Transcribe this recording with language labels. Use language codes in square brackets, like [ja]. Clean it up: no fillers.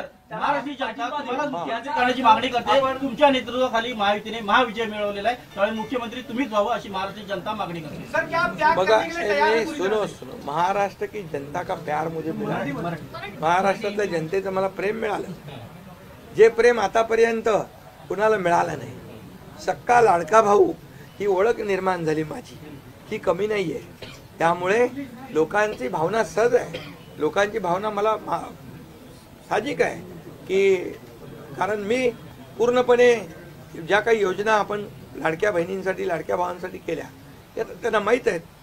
[mr] महाराष्ट्र जनता तुम्हाला मुख्यमंत्री करण्याची मागणी करते. तुमच्या नेतृत्वाखाली महायुतीने महाविजय मिळवलेला आहे, त्यामुळे मुख्यमंत्री तुम्हीच व्हावं अशी महाराष्ट्र जनता मागणी करते. बघा [hi] सुनो महाराष्ट्र की जनता का प्यार मुझे मिला. [mr] महाराष्ट्रातल्या जनतेचं मला प्रेम मिळालं, जे प्रेम आतापर्यंत कुणाला मिळालं नाही. सक्का लाडका भाऊ ही ओळख निर्माण झाली माझी, ही कमी नाही आहे. त्यामुळे लोकांची भावना सहज आहे, लोकांची भावना मला साहजिक आहे की कारण मी पूर्णपणे ज्या काही योजना आपण लाडक्या बहिणींसाठी लाडक्या भावांसाठी केल्या त्या त्यांना माहीत आहेत.